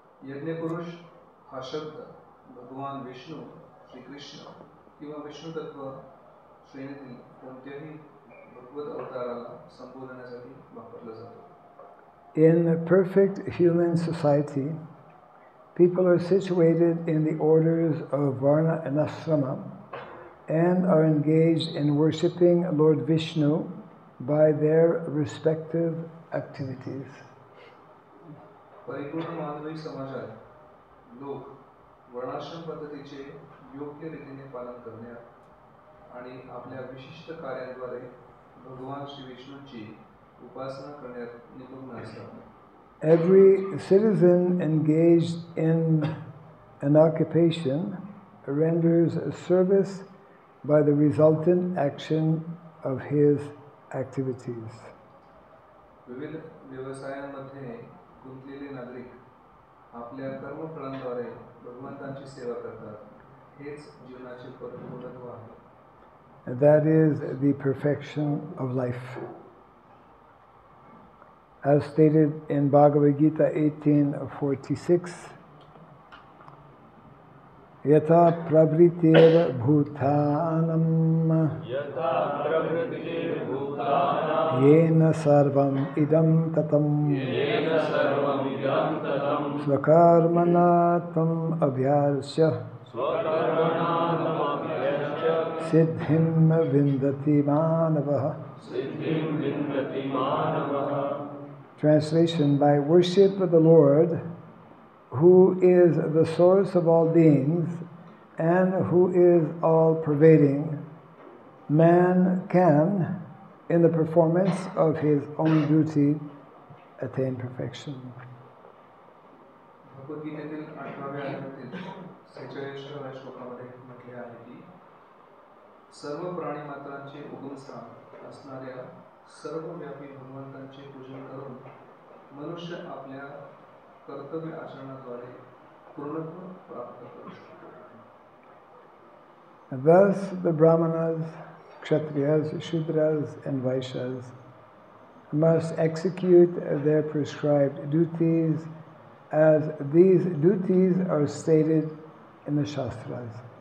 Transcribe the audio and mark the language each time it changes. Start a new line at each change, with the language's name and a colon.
Marathi: यज्ञ पुरुष हा शब्द भगवान विष्णू, श्री कृष्ण किंवा विष्णू तत्व श्रेणीतील कोणत्याही भगवत अवताराला संबोधण्यासाठी वापरला जातो.
English: In perfect human society, people are situated in the orders of Varna and Ashrama and are engaged in worshipping Lord Vishnu by their respective activities.
Marathi: परिपूर्ण मानवी समाजात लोक वर्णाश्रम पद्धतीचे योग्य रीतीने पालन करण्यात आणि आपल्या विशिष्ट कार्यांद्वारे भगवान श्री विष्णूची उपासना करण्यात निपुण असतात.
English: Every citizen engaged in an occupation renders service by the resultant action of his activities.
Marathi: विविध व्यवसायांमध्ये गुंतलेले नागरिक आपल्या कर्मफळांद्वारे भगवंतांची सेवा करतात. हेच जीवनाचे परिपूर्णत्व आहे.
English: That is the perfection of life. As stated in Bhagavad Gita 18:46,
Sanskrit: Yatha pravritir bhutanam यथा प्रवृत्तिर्भूतानां yena sarvam idam tatam येन सर्वमिदं ततं svakarmana tam abhyasya स्वकर्मणा तमभ्यस्य siddhim vindati manavah. सिद्धिं विन्दति मानवः.
English: Translation: by worship of the Lord, who is the source of all beings and who is all pervading, man can, in the performance of his own duty, attain perfection.
Marathi: भगवद्गीतेतील 8व्या अध्यायातील 46व्या श्लोकामध्ये म्हटले आहे की सर्व प्राणीमात्रांचे उगमस्थान असणाऱ्या सर्वव्यापी भगवंतांचे पूजन करून मनुष्य आपल्या कर्तव्य आचरणाद्वारे पूर्णत्व प्राप्त करू शकतो.
English: Thus, the Brahmanas, Kshatriyas, Shudras, and Vaishyas must execute their prescribed duties as these duties are stated in the Shastras.